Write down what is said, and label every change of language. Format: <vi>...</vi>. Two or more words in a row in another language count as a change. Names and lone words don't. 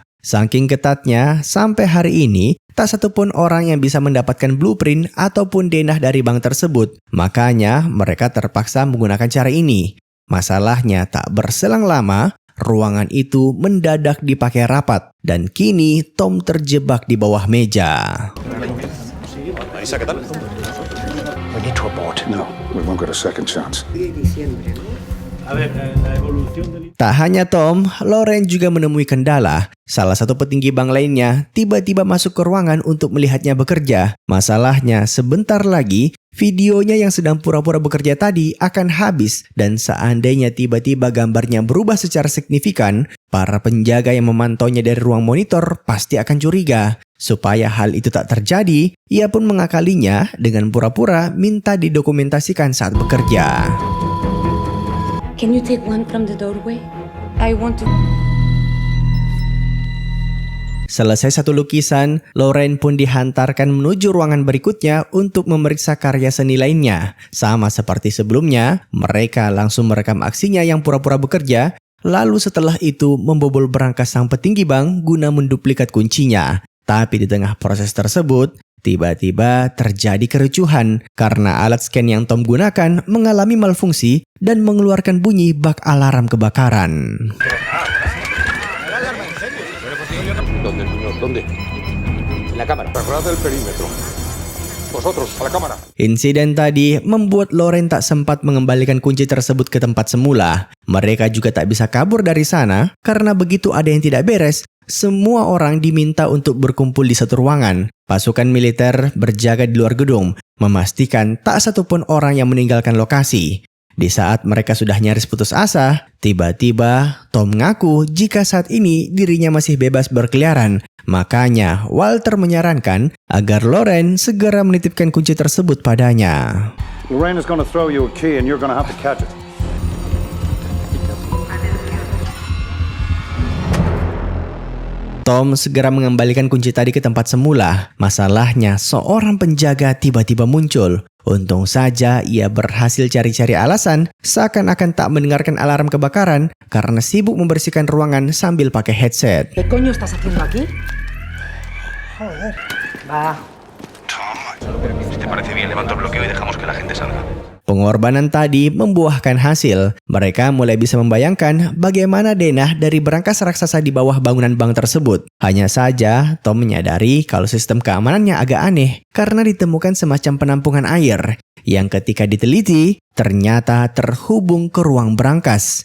<id>Saking ketatnya, sampai hari ini, tak satupun orang yang bisa mendapatkan blueprint ataupun denah dari bank tersebut. Makanya, mereka terpaksa menggunakan cara ini. Masalahnya, tak berselang lama, ruangan itu mendadak dipakai rapat. Dan kini, Tom terjebak di bawah meja.</id> <en>We need to abort. No, we won't get a second chance.</en> <id>Tak hanya Tom, Lorraine juga menemui kendala. Salah satu petinggi bank lainnya tiba-tiba masuk ke ruangan untuk melihatnya bekerja. Masalahnya, sebentar lagi, videonya yang sedang pura-pura bekerja tadi akan habis. Dan seandainya tiba-tiba gambarnya berubah secara signifikan, para penjaga yang memantaunya dari ruang monitor pasti akan curiga. Supaya hal itu tak terjadi, ia pun mengakalinya dengan pura-pura minta didokumentasikan saat bekerja.</id> <en>Can you take one from the doorway? I want to...</en> <id>Selesai satu lukisan, Lorraine pun dihantarkan menuju ruangan berikutnya untuk memeriksa karya seni lainnya. Sama seperti sebelumnya, mereka langsung merekam aksinya yang pura-pura bekerja, lalu setelah itu membobol berangkas sang petinggi bank guna menduplikat kuncinya. Tapi di tengah proses tersebut, tiba-tiba terjadi kericuhan karena alat scan yang Tom gunakan mengalami malfungsi dan mengeluarkan bunyi bak alarm kebakaran.</id> <es>¿Dónde? La cámara. Cerrad el perímetro. Vosotros, a la cámara.</es> <id>Insiden tadi membuat Lorraine tak sempat mengembalikan kunci tersebut ke tempat semula. Mereka juga tak bisa kabur dari sana karena begitu ada yang tidak beres, semua orang diminta untuk berkumpul di satu ruangan. Pasukan militer berjaga di luar gedung, memastikan tak satupun orang yang meninggalkan lokasi. Di saat mereka sudah nyaris putus asa, tiba-tiba Tom mengaku jika saat ini dirinya masih bebas berkeliaran. Makanya Walter menyarankan agar Lorraine segera menitipkan kunci tersebut padanya.</id> <en>Lorraine is going to throw you a key and you're going to have to catch it.</en> <id>Tom segera mengembalikan kunci tadi ke tempat semula. Masalahnya, seorang penjaga tiba-tiba muncul. Untung saja ia berhasil cari-cari alasan seakan-akan tak mendengarkan alarm kebakaran karena sibuk membersihkan ruangan sambil pakai headset.</id> <es>¿Qué coño estás haciendo aquí?</es> <id>Pengorbanan tadi membuahkan hasil. Mereka mulai bisa membayangkan bagaimana denah dari berangkas raksasa di bawah bangunan bank tersebut. Hanya saja, Tom menyadari kalau sistem keamanannya agak aneh karena ditemukan semacam penampungan air yang ketika diteliti ternyata terhubung ke ruang berangkas.</id>